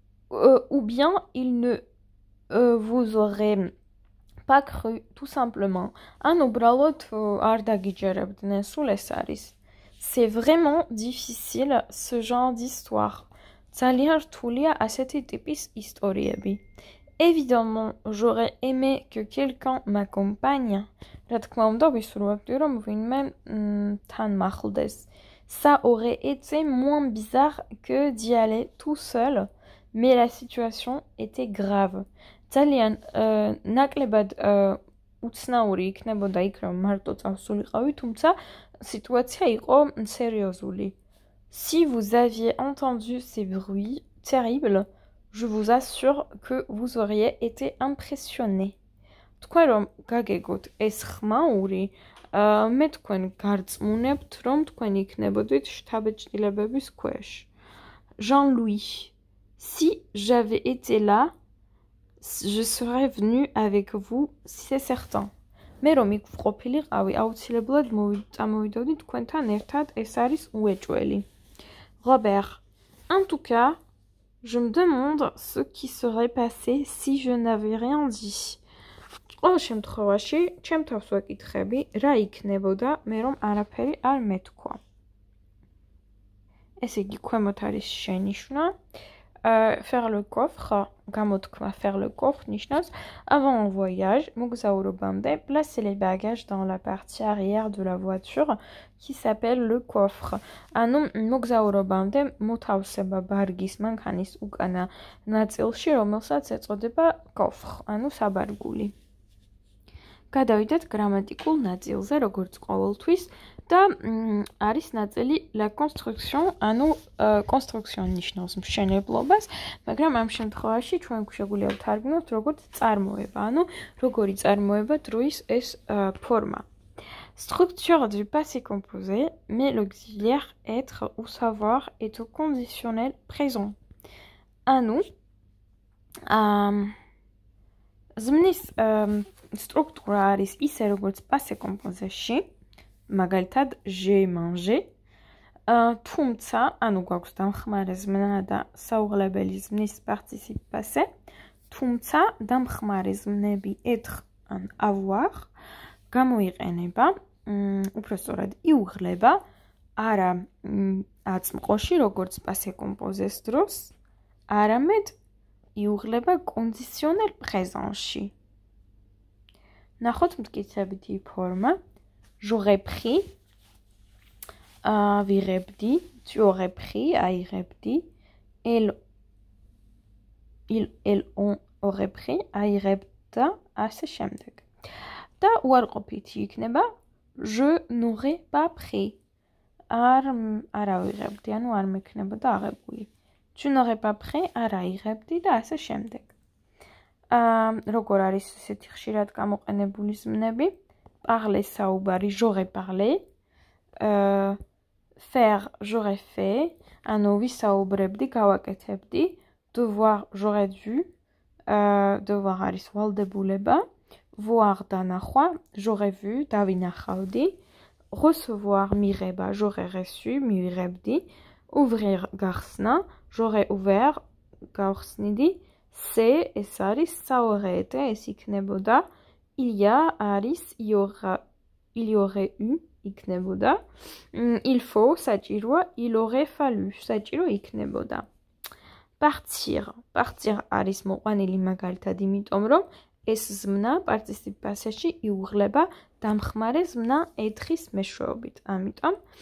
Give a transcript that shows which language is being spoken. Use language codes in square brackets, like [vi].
[fr] Ou bien il ne vous aurait pas cru, tout simplement. [ka] ან უბრალოდ არ დაგიჯერებდნენ, სულ ეს არის. [fr] C'est vraiment difficile ce genre d'histoire. [ka] ძალიან რთულია ასეთი ტიპის ისტორიები. [fr] Évidemment, j'aurais aimé que quelqu'un m'accompagne. [ka] რა თქმა უნდა, ვისურვებდი, რომ ვინმე თან მახლდეს. [fr] Ça aurait été moins bizarre que d'y aller tout seul, mais la situation était grave. [ka] ძალიან ნაკლებად უცნაური იქნებოდა იქ, რომ მარტო წავსულიყავი, თუმცა სიტუაცია იყო სერიოზული. [fr] Si vous aviez entendu ces bruits terribles, je vous assure que vous auriez été impressionné. [ka] თქვენ რომ გაგეგოთ ეს ხმაური, მე თქვენ გარწმუნებთ, რომ თქვენ იქნებოდით შთაბეჭდილებების ქვეშ. [fr] Jean-Louis, si j'avais été là, je serais venu avec vous, c'est certain. [ka] მე რომ იქ ვყოფილიყავი, აუცილებლად წამოვიდოდი თქვენთან ერთად, ეს არის უეჭველი. [fr] Robert, en tout cas, je me demande ce qui serait passé si je n'avais rien dit. [ka] ყოველ შემთხვევაში, ჩემ თავს ვეკითხები, რა იქნებოდა მე რომ არაფერი არ მეთქვა. ესე იგი, ქვემოთ არის შენიშვნა. [fr] Faire le coffre, გამოთქმა faire le coffre ნიშნავს avant un voyage, მოგზაურობამდე, placer les bagages dans la partie arrière de la voiture qui s'appelle le coffre. [ka] ანუ მოგზაურობამდე მოთავსება ბარგის მანქანის უკანა ნაწილში, რომელსაც ეწოდება coffre, ანუ საბარგული. გადავიდეთ გრამატიკულ ნაწილზე, როგორც ყოველთვის და არის ნაწილი la construction, ანუ construction ნიშნავს მშენებლობას, მაგრამ ამ შემთხვევაში ჩვენ შეგვიძლია ვთარგმნოთ როგორც წარმოება, ანუ როგორი წარმოება დროის ეს ფორმა. [fr] Structure du passé composé, mais l'auxiliaire être ou savoir est au conditionnel présent. [ka] ანუ ზმნის სტრუქტურა არის ისე როგორც passé composé-ში, მაგალითად [fr] j'ai mangé, [ka] თუმცა, ანუ გვაქვს დამხმარე ზმნა და საუღლებელი ზმნის participe passé, თუმცა დამხმარე ზმნები être ან avoir გამოიყენება, უпростоრად იუღლება, არა აწმყოში, როგორც passé composé-ს დროს, არამედ იუღლება conditionnel présent-ში. ნახოთ მტკიცებითი ფორმა. [fr] J'aurais pris, ვიღებდი, tu aurais pris, აიღებდი, elle on aurait pris, აიღებდა, ასე შემდეგ. [ka] და უარყოფითი იქნება, [fr] je n'aurais pas pris, [ka] არ ავიღებდი, ანუ არ მექნებოდა აღებული. [fr] Tu n'aurais pas pris, [ka] არ აიღებდი და ასე შემდეგ. როგორ არის ესეთი ხშირად გამოყენებული ზმნები? [fr] Parler საუბარი, j'aurais parlé, faire, j'aurais fait, [ka] ანუ ვისაუბრებდი, გავაკეთებდი, [fr] devoir, j'aurais dû, devoir [ka] არის ვალდებულება, [fr] voir დანახვა, j'aurais vu, დავინახავდი, recevoir, მიღება, j'aurais reçu, მივიღებდი, [ka] Ouvrir გახსნა, j'aurais ouvert გავხსნიდი, c'est ეს არის საუღეეთე, ეს იქნებოდა il y a არის [fr] il y aurait eu [ka] იქნებოდა il faut საჭიროა [fr] il aurait fallu [ka] საჭირო იქნებოდა partir არის მოყვანილი მაგალითად იმიტომ რომ ეს ზმნა პარტიციპ პასეში იუღლება დამხმარე ზმნა ეთხის მეშვეობით ამიტომ